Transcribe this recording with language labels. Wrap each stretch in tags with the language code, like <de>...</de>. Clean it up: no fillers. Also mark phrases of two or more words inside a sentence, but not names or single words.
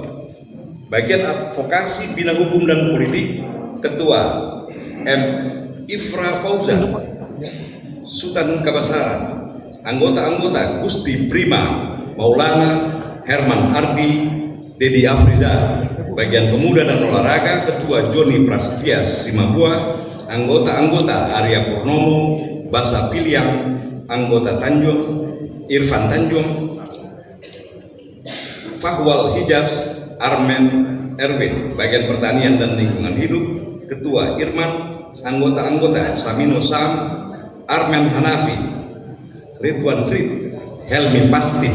<id>Bagian advokasi bina hukum dan politik, Ketua M. Ifra Fauzan, Sultan Kabasaran. Anggota-anggota Gusti Prima Maulana Herman Ardi Dedi Afriza. Bagian Pemuda dan Olahraga Ketua Joni Prastias Simabua. Anggota-anggota Arya Purnomo Basa Piliang. Anggota Tanjung Irfan Tanjung, Fahwal Hijaz Armen Erwin. Bagian Pertanian dan Lingkungan Hidup Ketua Irman. Anggota-anggota Samino Sam, Armen Hanafi, Ridwan Frid, Helmi Pasti.</id>